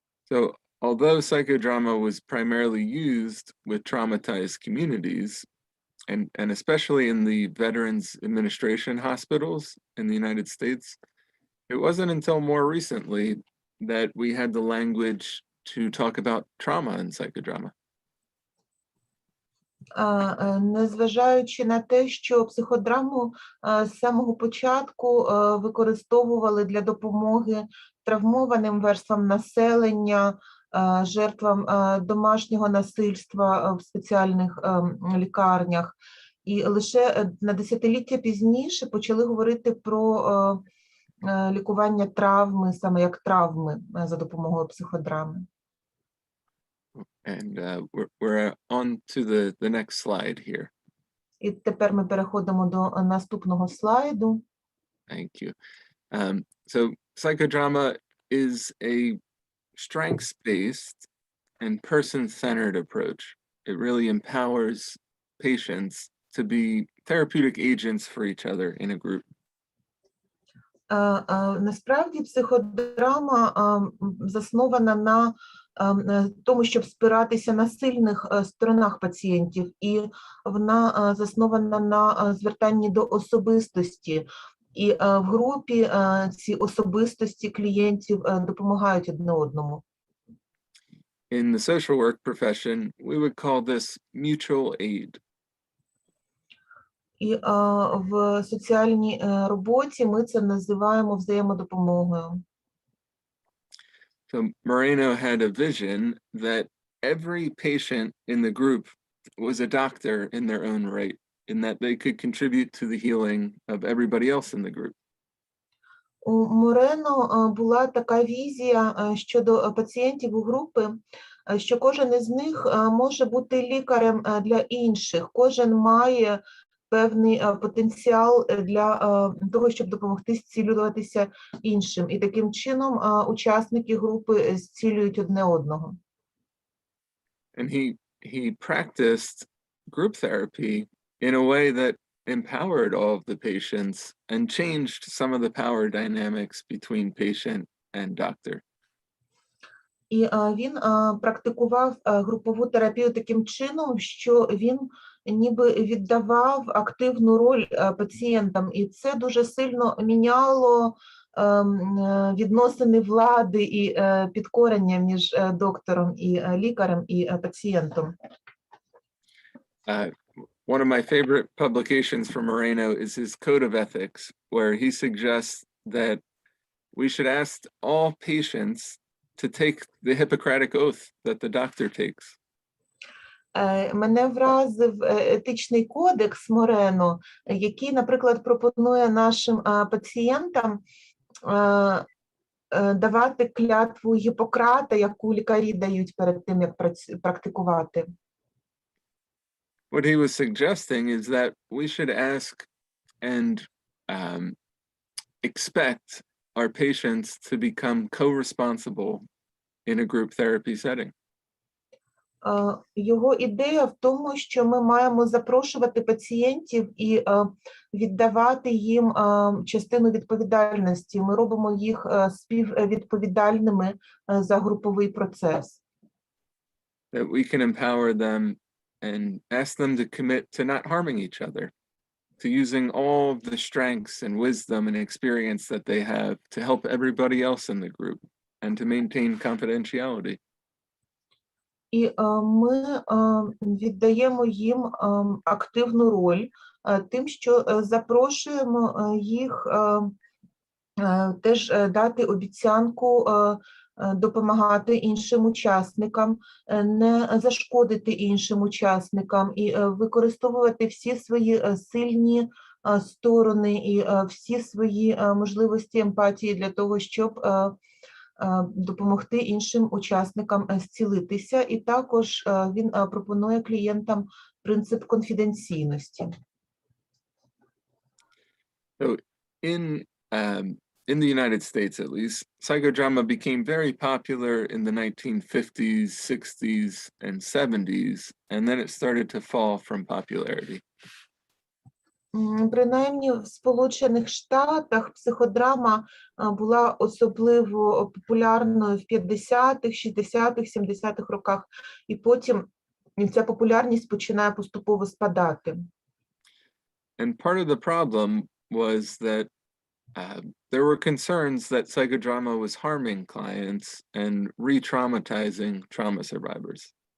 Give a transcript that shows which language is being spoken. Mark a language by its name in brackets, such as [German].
[English] So, although psychodrama was primarily used with traumatized communities, and especially in the Veterans Administration hospitals in the United States, It wasn't until more recently that we had the language to talk about trauma in psychodrama. [Ukrainian] Незважаючи на те, що психодраму з самого початку використовували для допомоги травмованим верствам населення, жертвам домашнього насильства в спеціальних лікарнях. І лише на десятиліття пізніше почали говорити про лікування травми, саме як травми за допомогою психодрами. [English] And we're on to the next slide here. [Ukrainian] І тепер ми переходимо до наступного слайду. [English] Thank you. So psychodrama is a strengths-based and person-centered approach. It really empowers patients to be therapeutic agents for each other in a group. [Ukrainian] Насправді психодрама заснована на тому, щоб спиратися на сильних сторонах пацієнтів, і вона заснована на звертанні до особистості. І в групі ці особистості клієнтів допомагають одне одному. [English] In the social work profession, we would call this mutual aid. [Ukrainian] І в соціальній роботі ми це називаємо взаємодопомогою. [English] So Moreno had a vision that every patient in the group was a doctor in their own right, in that they could contribute to the healing of everybody else in the group. [Ukrainian] У Морено була така візія щодо пацієнтів у групи, що кожен із них може бути лікарем для інших, кожен має певний потенціал для того, щоб допомогти зцілюватися іншим. І таким чином учасники групи зцілюють одне одного. [English] And he practiced group therapy in a way that empowered all of the patients and changed some of the power dynamics between patient and doctor. [Ukrainian] І він практикував групову терапію таким чином, що він ніби віддавав активну роль пацієнтам, і це дуже сильно міняло відносини влади і підкорення між доктором і лікарем і пацієнтом. [English] One of my favorite publications from Moreno is his Code of Ethics, where he suggests that we should ask all patients to take the Hippocratic oath that the doctor takes. [Ukrainian] Мене вразив етичний кодекс Морено, який, наприклад, пропонує нашим пацієнтам давати клятву Гіппократа, яку лікарі дають перед тим, як практикувати. [English] What he was suggesting is that we should ask and expect our patients to become co-responsible in a group therapy setting. [Ukrainian] Його ідея в тому, що ми маємо запрошувати пацієнтів і віддавати їм частину відповідальності. Ми робимо їх співвідповідальними за груповий процес. [English] That we can empower them and ask them to commit to not harming each other, to using all of the strengths and wisdom and experience that they have to help everybody else in the group and to maintain confidentiality. [Ukrainian] І ми віддаємо їм активну роль тим, що запрошуємо їх теж дати обіцянку допомагати іншим учасникам, не зашкодити іншим учасникам і використовувати всі свої сильні сторони і всі свої можливості емпатії для того, щоб допомогти іншим учасникам зцілитися. І також він пропонує клієнтам принцип конфіденційності. [English] So in the United States, at least, psychodrama became very popular in the 1950s, 60s, and 70s, and then it started to fall from popularity. [Ukrainian] Принаймні в Сполучених Штатах психодрама була особливо популярною в 50-х, 60-х, 70-х роках, і потім ця популярність починає поступово спадати. [English] And part of the problem was that there were concerns that psychodrama was harming clients and re-traumatizing trauma survivors.